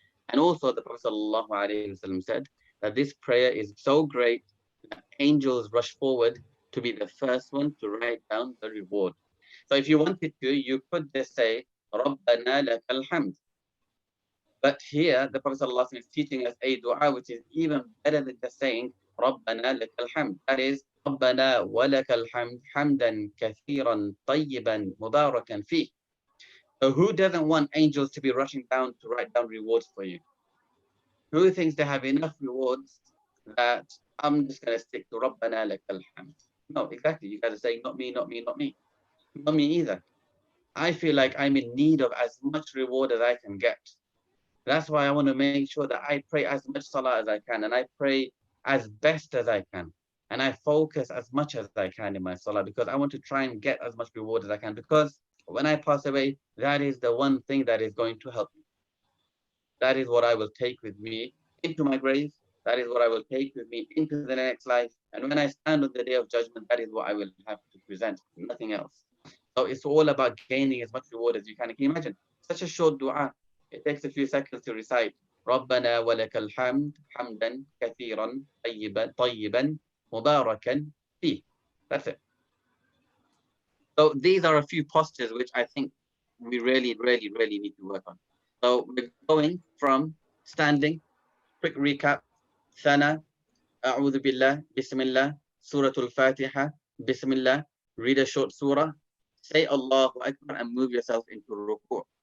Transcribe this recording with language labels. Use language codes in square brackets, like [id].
[en] And also the Prophet ﷺ said that this prayer is so great that angels rush forward to be the first one to write down the reward. So if you wanted to, you could just say, [ar] رَبَّنَا لَكَ الْحَمْدُ. [en] But here, the Prophet ﷺ is teaching us a dua which is even better than just saying, [ar] رَبَّنَا لَكَ الْحَمْدُ. [en] That is, [ar] رَبَّنَا وَلَكَ الْحَمْدُ حَمْدًا كَثِيرًا طَيِّبًا مُبَارَكًا فِيهِ. [en] So who doesn't want angels to be rushing down to write down rewards for you? Who thinks they have enough rewards that I'm just going to stick to [ar] Rabbana lakal hamd? [en] No, exactly. You guys are saying, not me, not me, not me. Not me either. I feel like I'm in need of as much reward as I can get. That's why I want to make sure that I pray as much salah as I can, and I pray as best as I can. And I focus as much as I can in my salah, because I want to try and get as much reward as I can, because when I pass away, that is the one thing that is going to help me. That is what I will take with me into my grave. That is what I will take with me into the next life. And when I stand on the day of judgment, that is what I will have to present, nothing else. So it's all about gaining as much reward as you can. Can you imagine? Such a short dua. It takes a few seconds to recite. [ar] ربنا ولك الحمد حمدا كثيرا طيبا مباركا فيه. [en] That's it. So these are a few postures which I think we really need to work on. So we're going from standing, quick recap, Thana, A'udhu Billah, Bismillah, Suratul Fatiha, Bismillah, read a short surah, say Allahu Akbar and move yourself into ruku'.